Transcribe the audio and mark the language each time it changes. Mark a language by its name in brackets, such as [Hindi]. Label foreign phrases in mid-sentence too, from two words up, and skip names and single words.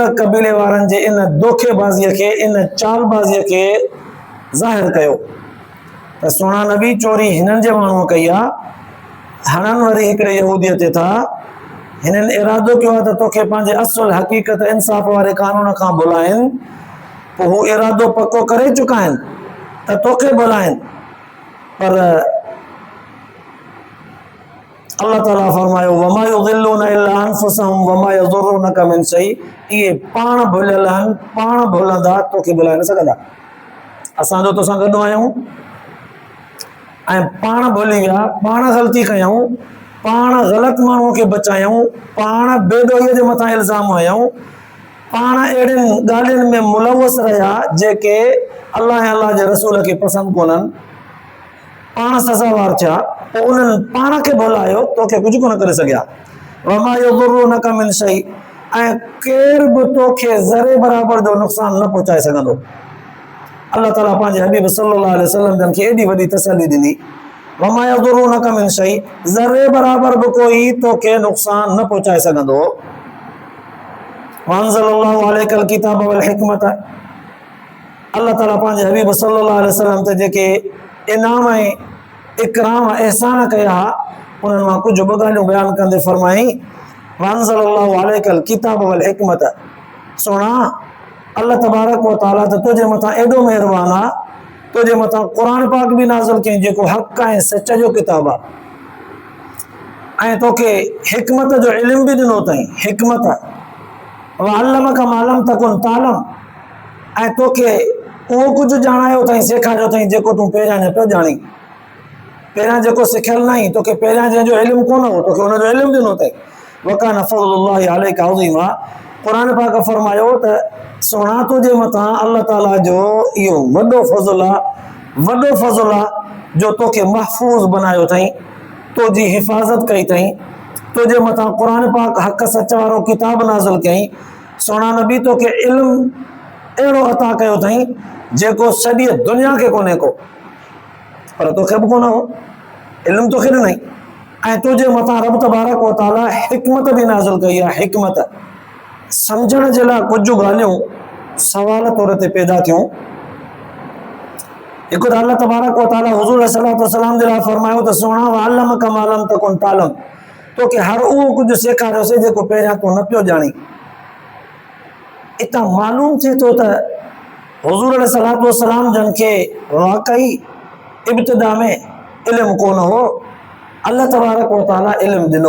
[Sindhi] कबीले वारनि जे इन धोखेबाज़ीअ खे, इन चालबाज़ीअ खे ज़ाहिर कयो त सोना नबी चोरी हिननि जे माण्हूअ कई आहे, हणनि वरी हिकिड़े यहूदीअ ते था, हिननि इरादो कयो आहे त तोखे पंहिंजे असुल हक़ीक़त इंसाफ़ वारे कानून खां बुलाइनि, पोइ हू इरादो पको करे चुका आहिनि त तोखे बुलाइनि, पर अल्लाह ताला फरमायो [Arabic] وما يضلون إلا أنفسهم وما يضرونك من شيء, [Sindhi] इहे पाण भुलियल आहिनि, पाण भुलंदा, तोखे बुलाए न सघंदा। असां जो तोसां गॾु आहियूं ऐं पाण भुली विया, पाण ग़लती कयूं, पाण ग़लति माण्हूअ खे बचायूं, पाण बेडोहीअ जे मथां इल्ज़ाम हयूं, पाण अहिड़ियुनि ॻाल्हियुनि में मुलवस रहिया जेके अल्लाह ऐं अल्लाह जे रसूल खे पसंदि कोन्हनि, पाण सज़ावार थिया, पोइ उन्हनि पाण खे भुलायो, तोखे कुझु कोन करे सघिया। [Arabic] وما يضرونك من شيء, [Sindhi] ऐं केर बि तोखे ज़रे बराबर जो नुक़सान न पहुचाए सघंदो। अल्लाह ताला पंहिंजे हबीब [Arabic] صلى الله عليه وسلم [Sindhi] जन खे एॾी वॾी तसल्ली ॾिनी, [Arabic] وما يضرونك من شيء, [Sindhi] ज़रे बराबर बि कोई तोखे नुक़सान न पहुचाए सघंदो। [Arabic] وأنزل الله عليك الكتاب والحكمة, [Sindhi] अल्लाह ताला पंहिंजे हबीब [Arabic] صلى الله عليه وسلم [Sindhi] ते जेके इनाम ऐं इकराम एहसान कया उन्हनि मां कुझु ॿ ॻाल्हियूं बयानु कंदे फरमाई, [Arabic] وأنزل الله عليك الكتاب والحكمة, [Sindhi] सोना अल्लाह तबारक व ताला त तुंहिंजे मथां एॾो महिरबान आहे, तुंहिंजे मथां क़ुरान पाक बि नाज़िल कयईं जेको हक़ ऐं सच जो किताब आहे, ऐं तोखे हिकमत जो इल्म बि ॾिनो अथई, हिकमत [Arabic] وعلمك ما لم تكن تعلم, [Sindhi] ऐं तोखे उहो कुझु ॼाणायो अथई, सेखारियो अथई जेको तूं पहिरियां न पियो ॼाणी, पहिरियां जेको सिखियल न आई, तोखे पहिरियां जंहिंजो इल्मु कोन हो तोखे हुनजो इल्मु ॾिनो अथई। [Arabic] وكان فضل الله عليك عظيما, [Sindhi] क़ुरान पाक फरमायो त सोना तुंहिंजे मथां अल्लाह ताला जो इहो वॾो फज़ल आहे, वॾो फज़ल आहे जो तोखे महफ़ूज़ बनायो अथई, तुंहिंजी हिफ़ाज़त कई अथई, तुंहिंजे मथां क़ुरान पाक हक़ सच वारो किताब नाज़िल कयईं, सोना नबी तोखे इल्मु अहिड़ो अता कयो अथई जेको सॼी दुनिया खे कोन्हे को, पर तोखे बि कोन हो, इल्मु तोखे ॾिनई, ऐं तुंहिंजे मथां रब तबारक व ताला हिकमत बि नाज़िल कई आहे। हिकमत सम्झण जे लाइ कुझु ॻाल्हियूं सवाल तौर ते पैदा थियूं। हिकु त अल्लाह तबारक व ताला हुज़ूर [Arabic] صلى الله عليه وسلم [Sindhi] जे लाइ फरमायो त सोना [Arabic] وعلمك ما لم تكن تعلم, [Sindhi] तोखे हर उहो कुझु सेखारियोसीं जेको पहिरियां तूं न पियो ॼाणी। इतां मालूम थिए थो त हुज़ूर [Arabic] صلى الله عليه وسلم [Sindhi] जन खे वाकई इब्तिदा में इल्मु कोन हो, अल्लाह तबारक व ताला इल्मु ॾिनो,